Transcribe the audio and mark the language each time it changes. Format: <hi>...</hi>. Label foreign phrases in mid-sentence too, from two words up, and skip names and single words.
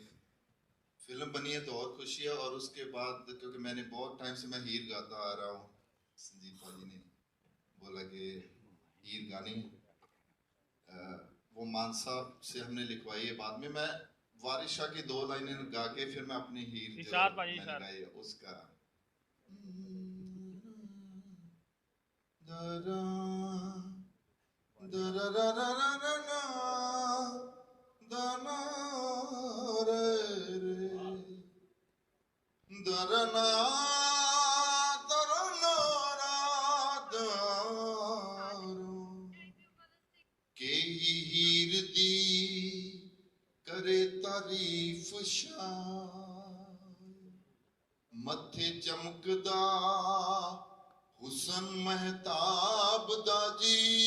<hi>फिल्म बनी है तो और खुशी है। और उसके बाद क्योंकि मैंने बहुत टाइम से मैं हीर गाता आ रहा हूँ, संजीव भाजी ने बोला कि हीर गानी वो मानसा से हमने लिखवाई है। बाद में मैं वारिस शाह की 2 लाइनें गा के फिर मैं अपनी हीर जो मैंने गाई उसका दरा दरा रा रा रा रा रा दना रे रे दरना दरना रा दारो</hi> <pa>ਕੇ ਹੀਰ ਦੀ ਕਰੇ ਤਾਰੀਫ਼ ਸ਼ਾਨ ਮੱਥੇ ਚਮਕਦਾ ਹੁਸਨ ਮਹਤਾਬ ਦਾ ਜੀ</pa>